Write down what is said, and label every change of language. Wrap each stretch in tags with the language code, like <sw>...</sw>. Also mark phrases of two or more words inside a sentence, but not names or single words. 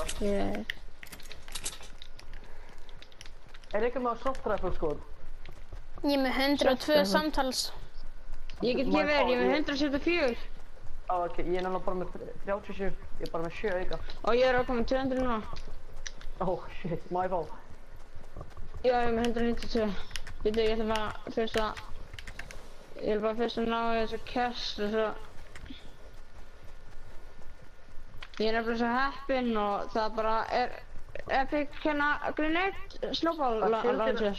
<is>Yeah. Er ykkur með</is> <en>soft rifle</en> <is>sko? Ég er með 102 samtals. Ég get gefið þér, ég er með 174. Á, ok, ég er náttúrulega bara með 37. Ég er bara með 7 auka. Og ég er að koma með 200 núna.</is> <en>Oh, shit, my fault.</en> <is>Já, ég er með 192. Býtu, ég ætla bara fyrst að... Ég vil bara fyrst að ná í þessu kest og svo... Ég er nefnilega svo heppinn og það bara er... Epic hérna</is> <en>grenade snowball launcher.</en>